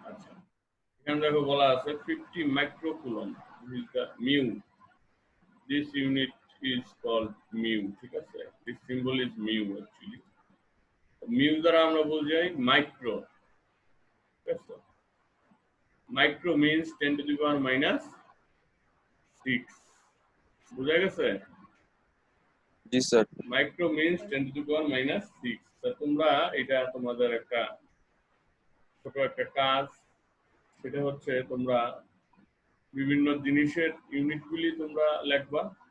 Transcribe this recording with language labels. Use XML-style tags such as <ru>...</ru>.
<bn>আচ্ছা এখানে দেখো বলা আছে 50 microcoulomb</bn> <en>is the mu, this unit is called mu।</en> <bn>ঠিক আছে,</bn> <en>this symbol is mu actually।</en> <bn>mu দ্বারা আমরা বোঝাই মাইক্রো। ঠিক আছে,</bn> <en>Micro means 10 to the power minus 6।</en> <bn>বুঝা গেছে? জি sir.</bn> <en>Micro means 10 to the power minus 6।</en> <bn>তা তোমরা এটা তোমাদের একটা ছোট একটা কাজ, সেটা হচ্ছে তোমরা বিভিন্ন জিনিসের ইউনিটগুলি তোমরা লিখবা।</bn>